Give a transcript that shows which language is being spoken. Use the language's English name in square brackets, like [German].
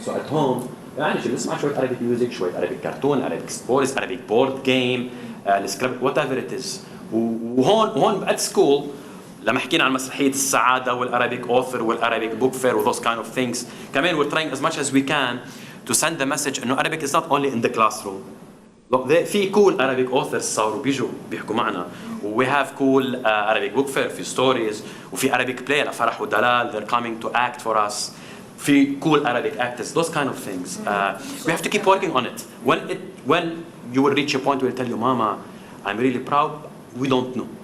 [English] So at home, [Arabic] يعني شو نسمع شوية [English] Arabic music, [Arabic] شوية [English] Arabic cartoon, Arabic sports, Arabic board game, whatever it is. [Arabic] وهون [English] at school [Arabic] لما حكينا عن مسرحية السعادة [English] والArabic author والArabic book fair و those kind of things, [Arabic] كمان [English] we're trying as much as we can to send the message [Arabic] إنه [English] Arabic is not only in the classroom. Look, [Arabic] في [English] cool Arabic authors [Arabic] صاروا بيجوا بيحكوا معنا. [English] We have cool Arabic book fair [Arabic] في [English] stories [Arabic] وفي [English] Arabic play لفرح ودلال, they're coming to act for us. [Arabic] في [English] cool Arabic actors, those kind of things. We have to keep working on it. When you will reach a point where you tell your mama, I'm really proud, we don't know.